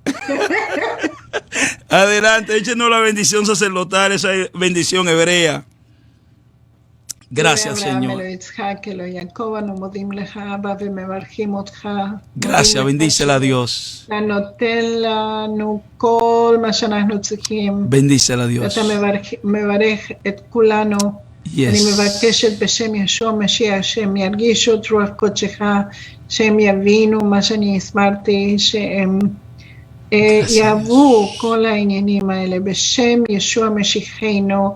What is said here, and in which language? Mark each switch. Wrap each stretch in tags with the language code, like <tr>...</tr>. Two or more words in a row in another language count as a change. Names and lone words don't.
<es>Adelante, échenos la bendición sacerdotal, esa bendición hebrea. Gracias, Señor. Gracias, bendícela a Dios. Bendícela a Dios.</es> <he>אני מבקשת בשם ישוע משיח שהם ירגישו את רוח קודשך, שהם יבינו מה שאני הסברתי, שהם יעברו כל העניינים האלה בשם ישוע משיחנו.</he>